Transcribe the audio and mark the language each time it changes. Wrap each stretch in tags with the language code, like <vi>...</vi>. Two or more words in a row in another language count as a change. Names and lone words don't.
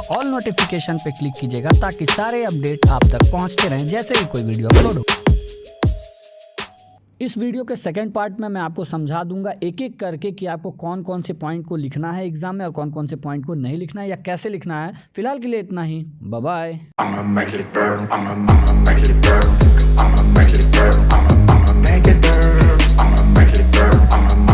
<en>all notification</en> <hi>पे क्लिक कीजिएगा ताकि सारे अपडेट आप तक पहुंचते रहें जैसे ही कोई वीडियो अपलोड हो। इस वीडियो के</hi> <en>second part</en> <hi>में मैं आपको समझा दूंगा एक एक करके कि आपको कौन कौन से पॉइंट को लिखना है एग्जाम में और कौन कौन से पॉइंट को नहीं लिखना है या कैसे लिखना है। फिलहाल के लिए इतना ही,</hi> <en>bye bye. I'ma make it burn. I'ma make it burn. I'ma make it burn. I'ma make it burn. I'ma make it burn.</en>